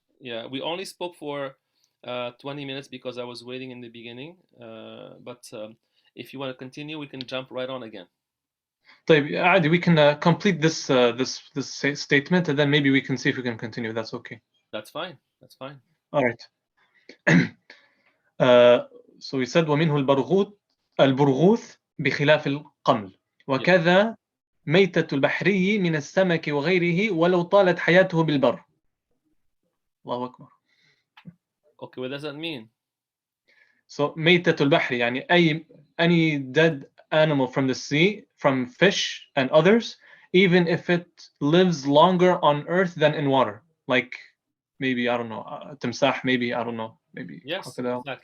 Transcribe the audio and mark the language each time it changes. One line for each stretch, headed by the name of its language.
English: Yeah, we only spoke for 20 minutes because I was waiting in the beginning. But if you want to continue, we can jump right on again.
Arabic: طيب عادي,
English: we can complete this statement and then maybe we can see if we can continue. That's okay. That's fine. That's fine. All right. So we said
Arabic: ومنه البرغوث بخلاف القمل وكذا ميتة البحري من السمك وغيره ولو طالت حياته بالبر. الله أكبر.
English: Okay, what does that mean? So
Arabic: ميتة البحر يعني
English: any dead animal from the sea, from fish and others, even if it lives longer on earth than in water, like maybe, I don't know, timsah, maybe, I don't know, maybe crocodile.